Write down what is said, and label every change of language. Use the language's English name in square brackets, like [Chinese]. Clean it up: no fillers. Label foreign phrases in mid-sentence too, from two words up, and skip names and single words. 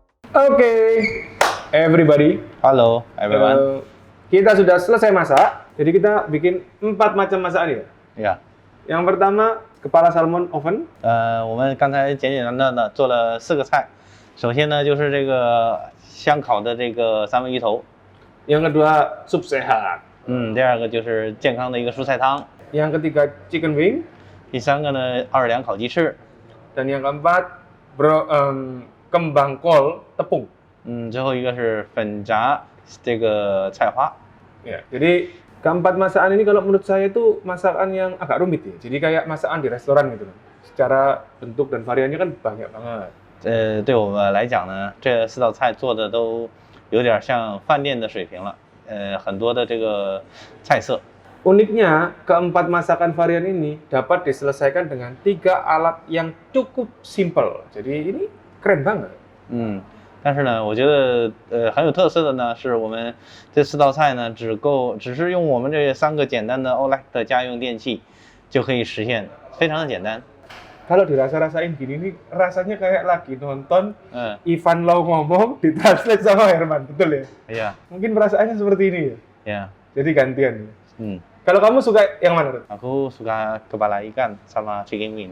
[Indonesian] Oke, everybody. Halo, everyone. Kita sudah selesai masak, jadi kita bikin 4 macam masakan ya. Yeah. Yang pertama, kepala salmon oven. [Chinese] 我们刚才简简单单的做了4个菜。首先呢，就是这个香烤的这个三文鱼头。 [Indonesian] Yang kedua, sup sehat. [Chinese] 第二个就是健康的一个蔬菜汤。 [Indonesian] Yang ketiga, [English] chicken wing. [Chinese] 第三个呢，奥尔良烤鸡翅。 [Indonesian] Dan yang keempat, kembang kol tepung. [Chinese] 最后一个是粉炸这个菜花。 [Indonesian] Ya, jadi keempat masakan ini kalau menurut saya itu masakan yang agak rumit ya. Jadi kayak masakan di restoran gitu loh. Secara bentuk dan variannya kan banyak banget. [Chinese] 对我们来讲呢，这4道菜做的都有点像饭店的水平了。很多的这个菜色。 [Indonesian] Uniknya, keempat masakan varian ini dapat diselesaikan dengan 3 alat yang cukup simple. Jadi ini keren banget. [Chinese] 但是呢，我觉得很有特色的呢，是我们这4道菜呢，只是用我们这3个简单的 Olight 的家用电器就可以实现，非常的简单。 [Indonesian] Kalau dirasa-rasain gini nih, rasanya kayak lagi nonton Ivan Lau ngomong ditranslate sama Herman, betul ya? Iya. Mungkin perasaannya seperti ini ya? Iya. Jadi gantian ya? Kalau kamu suka yang mana, Rut? Aku suka kepala ikan sama [English] chicken wing.